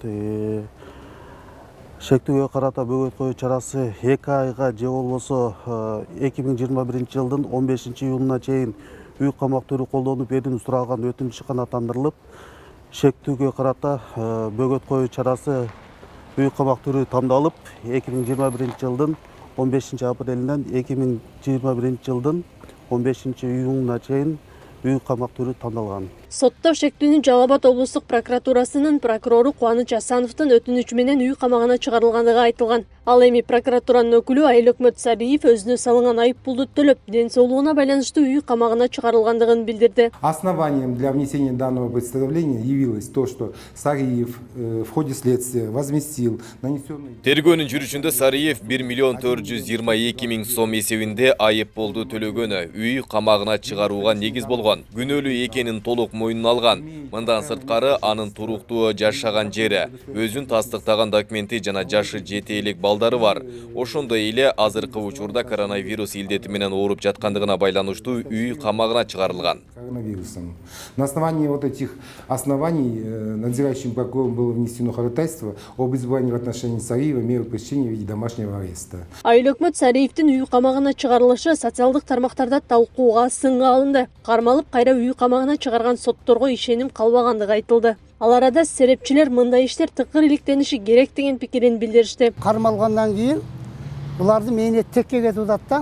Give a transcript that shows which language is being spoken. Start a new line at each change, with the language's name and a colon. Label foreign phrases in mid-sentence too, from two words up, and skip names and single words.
Kyrgyz: шектүүгө карата бөгөт коюу чарасы 2 айга же болбосо 2021 жылдын 15 июнуна чейин үй камак түрү колдонуп берүүнү суралган өтүнүчү канааттандырылып, шектүүгө карата бөгөт коюу чарасы үй камак түрү тандалып, 2021 жылдын 15 апрелинен 2021 жылдын 15 июнуна чейин үй камак түрү тандалган. Сотто шектүүнү Жалал Абад облустук прокуратурасынын прокурору Кубаныч Асановдун өтүнүчү менен үй камагына чыгарылгандыгы айтылган. Ал эми прокуратуранын өкүлү Айыл өкмөт Сариев өзүнө салынган айып пулду төлөп, ден соолугуна байланыштуу үй камагына чыгарылгандыгын билдирди.
Russian: Основанием для внесения данного представления явилось то, что Сариев в ходе следствия возместил нанесенный...
Kyrgyz: Тергөөнүн жүрүшүндө Сариев 1 миллион 422 миң сом эсебинде айып пулду төлөгөнү үй камагына чыгарууга негиз болгон. Күнөөлүү экенин толук мойнуна алган. Мындан сырткары анын туруктуу жашаган жери, өзүн тастыктаган документи жана жашы 7 элек балдары бар. Ошондой эле азыркы учурда коронавирус илдети менен ооруп жаткандыгына байланыштуу үй камагына чыгарылган.
Russian: Коронавирусом. На основании вот этих оснований надзирающим прокурором было внесено ходатайство об избрании в отношении Сариева меры пресечения в виде домашнего ареста.
Kyrgyz: Айыл өкмөт Сариевдин үй камагына чыгарылышы социалдык тармактарда талкууга сынга алынды. Кармалып кайра үй камагына чыгарган сотторго ишеним калбагандыгы айтылды. Ал арада серепчилер мындай иштер тыкыр иликтениши керек деген пикирин билдиришти. Кармалгандан кийин буларды мээнет текке кетип атат да.